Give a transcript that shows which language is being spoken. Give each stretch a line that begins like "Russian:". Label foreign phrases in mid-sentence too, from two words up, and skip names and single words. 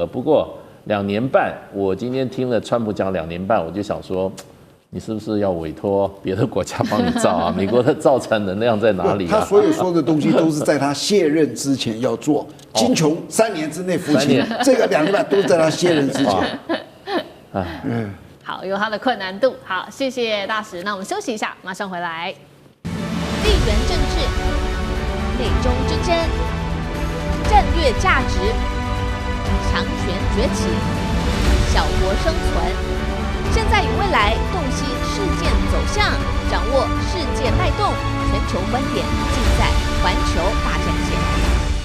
Chinese: 不過2年半，我今天聽了川普講2年半，我就想說，你是不是要委託別的國家幫你造啊？美國的造船能量在哪裡啊？他所有說的東西都是在他卸任之前要做。金瓊3年之內復清，這個2年半都是在他卸任之前。好，有它的困難度。好，謝謝大使。那我們休息一下，馬上回來。地緣政治、美中之爭、戰略價值、強權崛起、小國生存，現在與未來洞悉事件走向，掌握世界脈動，全球觀點盡在環球大戰線。